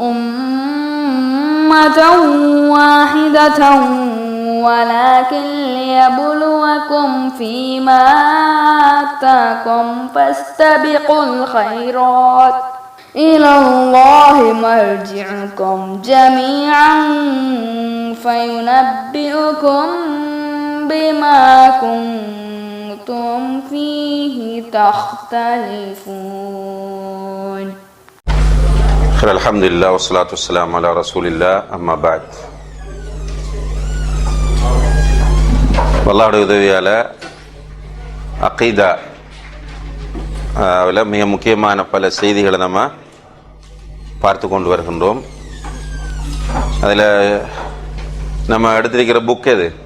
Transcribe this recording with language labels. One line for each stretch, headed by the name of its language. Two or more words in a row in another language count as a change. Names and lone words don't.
Arabic: أمة واحدة ولكن ليبلوكم فيما آتاكم فاستبقوا الخيرات إلى الله مرجعكم جميعا فينبئكم بما كنتم فيه تختلفون. الحمد لله والصلاة والسلام على رسول الله أما بعد.
Tamil: அல்லாஹ்வுடைய உதவியால் அகீதா மிக முக்கியமான பல செய்திகளை நம்ம பார்த்து கொண்டு வருகின்றோம். அதில் நம்ம எடுத்திருக்கிற புக் எது?